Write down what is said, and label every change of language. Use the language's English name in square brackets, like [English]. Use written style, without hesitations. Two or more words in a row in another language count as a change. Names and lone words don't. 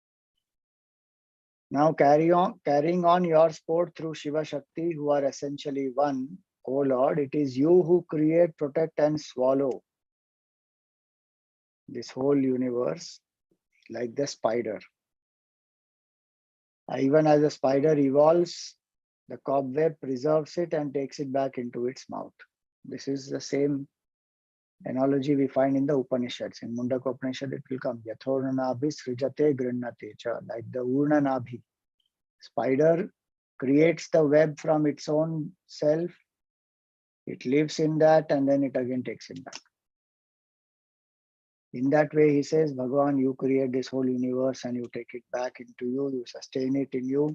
[English] Now carrying on your sport through Shiva Shakti, who are essentially one, O Lord, it is you who create, protect, and swallow this whole universe like the spider. Even as the spider evolves, the cobweb preserves it and takes it back into its mouth. This is the same analogy we find in the Upanishads. In Mundaka Upanishad, it will come [Sanskrit] यथोर्णनाभिः सृजते गृह्णते च, [English] like the Urnanabhi. Spider creates the web from its own self, it lives in that, and then it again takes it back. In that way, he says, Bhagavan, you create this whole universe and you take it back into you, you sustain it in you.